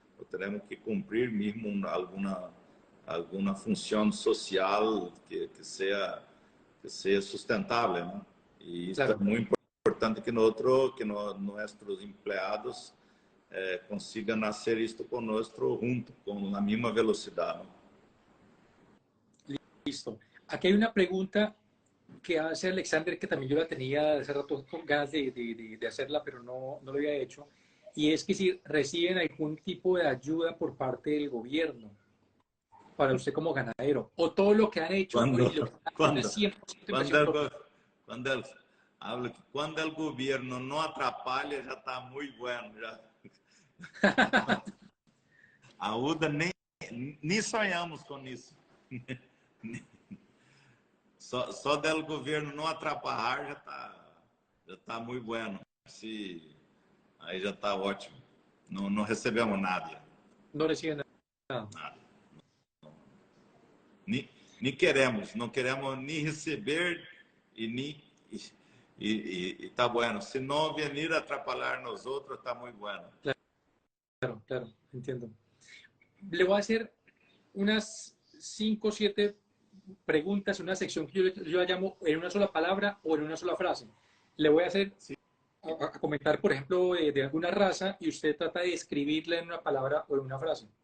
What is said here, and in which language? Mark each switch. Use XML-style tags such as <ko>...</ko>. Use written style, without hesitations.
<pt>Teremos que cumprir mesmo alguma função social que seja sustentável, né? E isso Claro, é muito importante que nossos empregados consigam nascer isto conosco junto, com a mesma velocidade, né?</pt> <es>listo. Aquí hay una pregunta que hace Alexander, que también yo la tenía hace rato con ganas de hacerla, pero no lo había hecho, y es que si reciben algún tipo de ayuda por parte del gobierno para usted como ganadero, o todo lo que han hecho</es> <pt>Quando,</pt> <es>y lo que han hecho</es> <pt>quando,</pt> <es>es 100%</es> <pt>quando,</pt> <es>inversión propia.</es> <pt>quando ele habla que quando o governo não atrapalha, já está muito bueno. Já. A UDA nem sonhamos com isso. Só do governo não atrapalhar já tá muito bueno. Aí já está ótimo. Não recebemos nada.</pt> <es>No reciben nada. Nada.</es> <pt>Nem queremos, não queremos nem receber e nem e tá bueno. Se não venir atrapalhar nos outros, está muito bueno.</pt> <es>Claro, claro, entiendo. Le voy a hacer unas 5 o 7 preguntas, una sección que yo la llamo en una sola palabra o en una sola frase. Le voy a hacer Sí. a comentar, por ejemplo, de alguna raza y usted trata de describirla en una palabra o en una frase.</es>